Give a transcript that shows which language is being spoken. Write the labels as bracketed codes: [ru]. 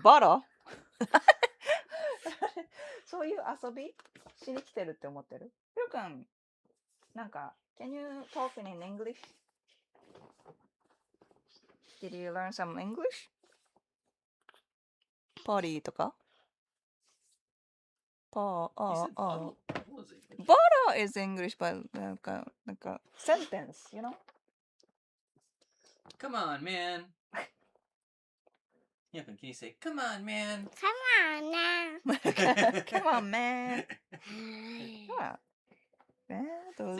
[ja] バラそういう遊びしに来てるって思ってる？ [en] ひろくん、なんか、can you talk in English? Did you learn some English? [ja] パーリーとかパー、あ、あ。 [en] バラ is English, but なんか、sentence, you know? Come on, man. Yeah, can you say, come on, man? Come on now. Come on, man. Yeah. Those...